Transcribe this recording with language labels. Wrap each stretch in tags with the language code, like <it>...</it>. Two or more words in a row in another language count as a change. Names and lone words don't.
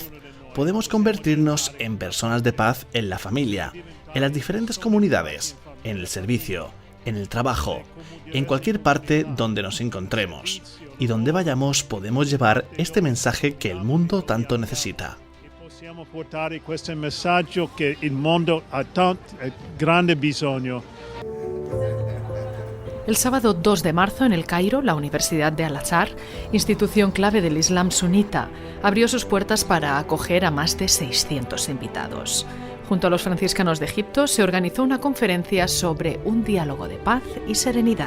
<es>Podemos convertirnos en personas de paz en la familia, en las diferentes comunidades, en el servicio, en el trabajo, en cualquier parte donde nos encontremos. Y donde vayamos podemos llevar este mensaje que el mundo tanto necesita.</es> <it>Possiamo portare questo messaggio che il mondo ha tanto grande bisogno.</it> <es>El sábado 2 de marzo, en El Cairo, la Universidad de Al-Azhar, institución clave del Islam sunita, abrió sus puertas para acoger a más de 600 invitados. Junto a los franciscanos de Egipto se organizó una conferencia sobre un diálogo de paz y serenidad.</es>